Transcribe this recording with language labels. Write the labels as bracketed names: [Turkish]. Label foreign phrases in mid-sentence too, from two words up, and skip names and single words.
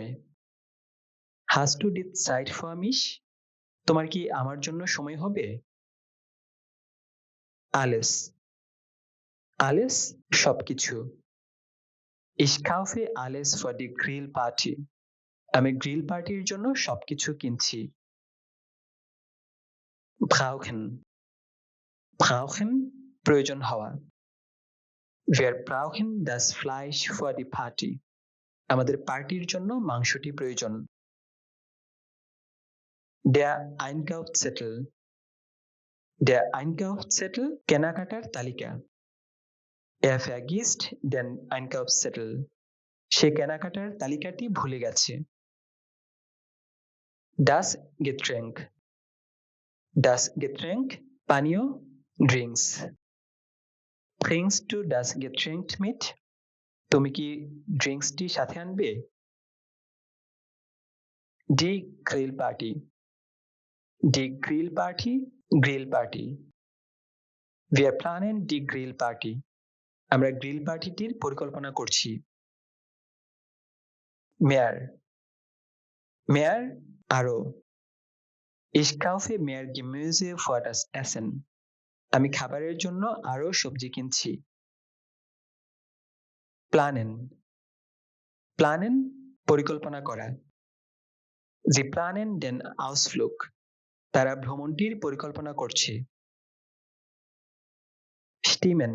[German] Hast du die Zeit für mich? [Bangla] তোমার কি আমার জন্য সময় হবে? [German] Alles. Alles সবকিছু। Ich kaufe alles für die Grillparty. [Bangla] আমি গ্রিল পার্টির জন্য সবকিছু কিনছি। [German] Brauchen. Brauchen [Bangla] প্রয়োজন হওয়া। [German] Wir brauchen das Fleisch für die Party. [Bangla] আমাদের পার্টির জন্য মাংসটি প্রয়োজন। [German] Der Einkaufszettel. Der Einkaufszettel [Bangla] কেনাকাটার তালিকা। [German] Er vergisst den Einkaufszettel. [Bangla] সে কেনাকাটার তালিকাটি ভুলে গেছে। [German] Das Getränk. Das Getränk পানীয় drinks. Bringst du das Getränk mit? [Bangla] তুমি কি ড্রিঙ্কসটি সাথে আনবে? [German] Die Grillparty. Die Grillparty [Bangla] গ্রিল পার্টি। [German] Wir planen die Grillparty. [Bangla] আমরা গ্রিল পার্টিটির পরিকল্পনা করছি। [German] Mehr. Mehr আরো। Ich kaufe mehr Gemüse für das Essen. [Bangla] আমি খাবারের জন্য আরো সবজি কিনছি। [German] Planen. Planen [Bangla] পরিকল্পনা করা। [German] Sie planen den Ausflug. [Bangla] তারা ভ্রমণটির পরিকল্পনা করছে। Stimmen.